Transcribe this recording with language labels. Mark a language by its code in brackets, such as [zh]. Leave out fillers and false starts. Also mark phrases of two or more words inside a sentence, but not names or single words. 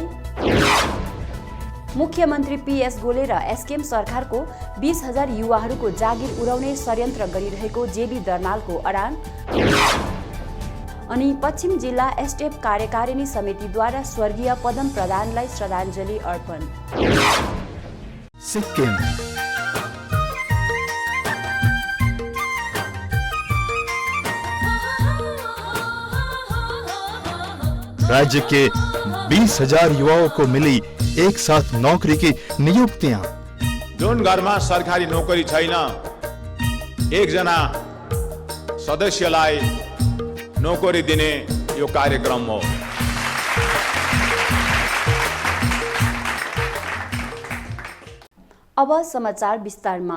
[ne] मुख्यमन्त्री पीएस गोले र एसकेएम सरकारको 20,000 युवाहरूको जागिर उडाउने षड्यन्त्र गरिरहेको जेबी दर्नालको अडान। अनि पश्चिम जिल्ला एसटेप कार्यकारिणी समितिद्वारा स्वर्गीय पदम प्रधानलाई श्रद्धाञ्जली अर्पण। [hi] सिक्किम राज्य के 20,000 युवाओं को मिली एक साथ नौकरी की नियुक्तियां। [ne] जुन घरमा सरकारी नोकरी छैन, एकजना सदस्यलाई नोकरी दिने यो कार्यक्रम हो। अब समाचार विस्तारमा।